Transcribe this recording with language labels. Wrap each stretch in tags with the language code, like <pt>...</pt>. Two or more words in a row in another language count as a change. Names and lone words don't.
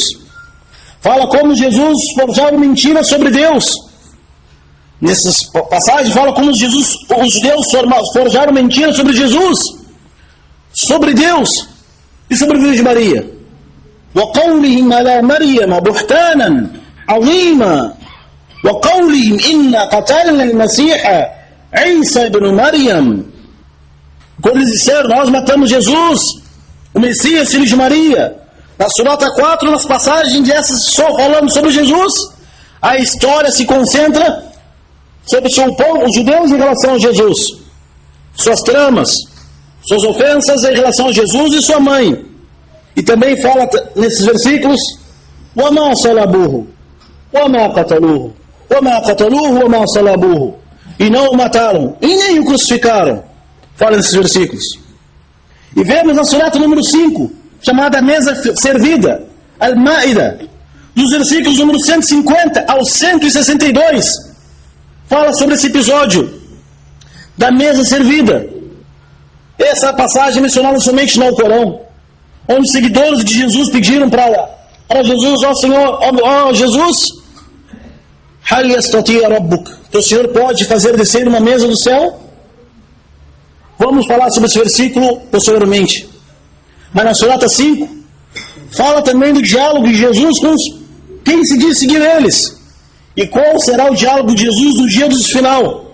<pt>Fala como Jesus forjava mentira sobre Deus. Nessas passagens fala como os judeus forjaram mentira sobre Jesus, sobre Deus e sobre a Virgem Maria.</pt> <ar>وَقَوْلِهِمْ عَلَى مَرْيَمَ بُهْتَانًا عَظِيمًا وَقَوْلِهِمْ إِنَّا قَتَلْنَا الْمَسِيحَ عِيسَى بْنُ مَرْيَمَ.</ar> <pt>Quando eles disseram, nós matamos Jesus, o Messias, filho de Maria. Na Surata 4, nas passagens dessas, só falando sobre Jesus, a história se concentra sobre o seu povo, os judeus, em relação a Jesus. Suas tramas, suas ofensas em relação a Jesus e sua mãe. E também fala nesses versículos,</pt> <ar>وَمَا صَلَبُوهُ وَمَا قَتَلُوهُ وَمَا قَتَلُوهُ وَمَا صَلَبُوهُ.</ar> <pt>E não o mataram, e nem o crucificaram. Fala nesses versículos. E vemos na Surata número 5, chamada Mesa Servida, Al-Ma'ida, dos versículos número 150 ao 162, fala sobre esse episódio da mesa servida. Essa passagem é mencionada somente no Alcorão, onde os seguidores de Jesus pediram para Jesus, ó Senhor, ó Jesus,</pt> <ar>هل يستطيع ربك,</ar> <pt>teu Senhor pode fazer descer uma mesa do céu? Vamos falar sobre esse versículo posteriormente. Mas na Surata 5, fala também do diálogo de Jesus com quem se diz seguir eles. E qual será o diálogo de Jesus no dia do final?</pt>